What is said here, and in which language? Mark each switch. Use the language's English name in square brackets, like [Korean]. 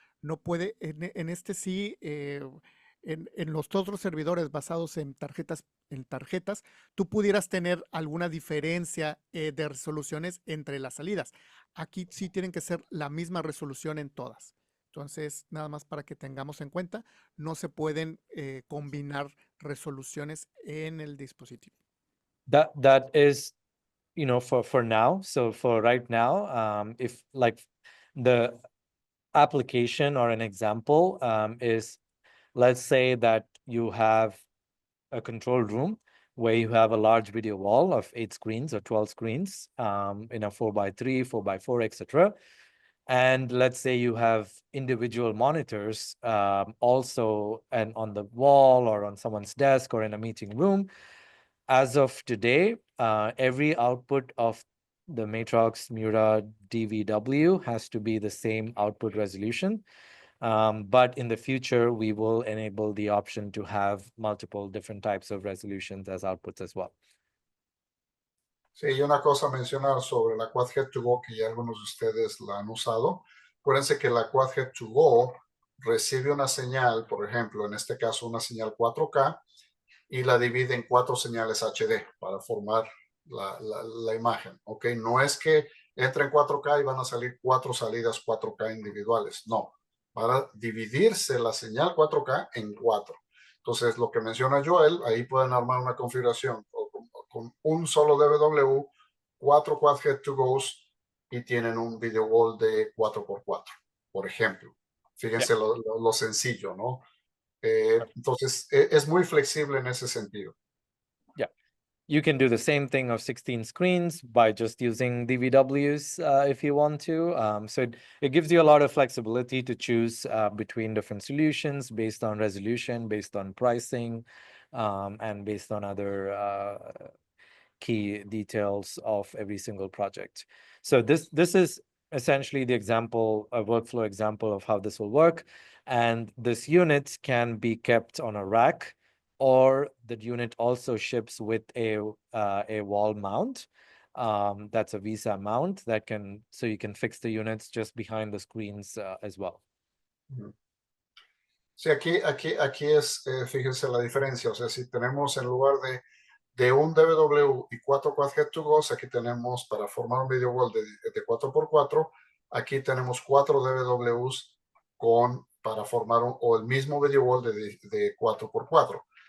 [Spanish] No puede, en este sí, en los otros servidores basados en tarjetas, tú pudieras tener alguna diferencia de resoluciones entre las salidas. Aquí sí tienen que ser la misma resolución en todas. Entonces, nada más para que tengamos en cuenta, no se pueden combinar resoluciones en el dispositivo. [English] That is, you know, for now. So for right now, if like the application or an example is, let's say that you have a control room where you have a large video wall of 8 screens or 12 screens in a 4x3, 4x4, etc. And let's say you have individual monitors also and on the wall or on someone's desk or in a meeting room. As of today, every output of the Matrox Mura DVW has to be the same output resolution. But in the future, we will enable the option to have multiple different types of resolutions as outputs as well. [Spanish] Sí, y una cosa a mencionar sobre la Quad Head-to-Go, que ya algunos de ustedes la han usado. Acuérdense que la Quad Head-to-Go recibe una señal, por ejemplo, en este caso una señal 4K, y la divide en 4 señales HD para formar la imagen. ¿Ok? No es que entre en 4K y van a salir 4 salidas 4K individuales. No, para dividirse la señal 4K en 4. Entonces, lo que menciona Joel, ahí pueden armar una configuración con un solo DVW, 4 quad head to goes y tienen un video wall de 4x4, por ejemplo. Fíjense lo sencillo, ¿no? Entonces, es muy flexible en ese sentido. [English] You can do the same thing of 16 screens by just using DVWs if you want to. So it gives you a lot of flexibility to choose between different solutions based on resolution, based on pricing, and based on other key details of every single project. So this is essentially the example, a workflow example of how this will work. And this unit can be kept on a rack, or the unit also ships with a wall mount. That's a Visa mount that can, so you can fix the units just behind the screens as well. [Spanish] Sí, aquí es, fíjense la diferencia. O sea, si tenemos en lugar de un DVW y 4 quad head to goes, aquí tenemos para formar un video wall de 4x4, aquí tenemos 4 DVWs para formar el mismo video wall de 4x4.